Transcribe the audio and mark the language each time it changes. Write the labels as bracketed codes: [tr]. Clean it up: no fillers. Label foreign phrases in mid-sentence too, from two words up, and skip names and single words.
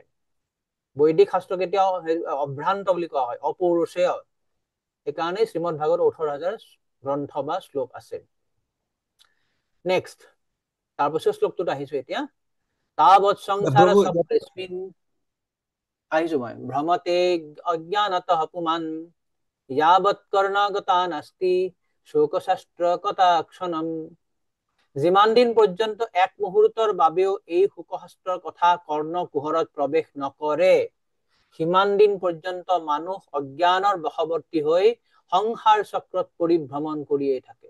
[as] বৈদিক শাস্ত্ৰ কেতিয়াও অভ্ৰান্ত বুলি কোৱা হয়, অপৌৰুষেয়। সেইকাৰণে শ্ৰীমদ ভাগৱত 18,000 গ্ৰন্থ বা শ্লোক আছে। নেক্সট, তাৰপিছত শ্লোকটোত আহিছো এতিয়া। [sa] তাৱৎ সংসাৰ চক্ৰেস্মিন, [as] আহিছো মই, [sa] ভ্ৰমতে অজ্ঞানতঃ পুমাन् यावत् कर्णागता नास्ति শোকশাস্ত্র কটাক্ষণম। [as] যিমান দিন পৰ্যন্ত এক মুহূৰ্তৰ বাবেও এই শোকশাস্ত্ৰৰ কথা কৰ্ণ কুহৰত প্ৰৱেশ নকৰে, সিমান দিন পৰ্যন্ত মানুহ অজ্ঞানৰ বশৱৰ্তী হৈ সংসাৰ চক্ৰত পৰিভ্ৰমণ কৰিয়েই থাকে।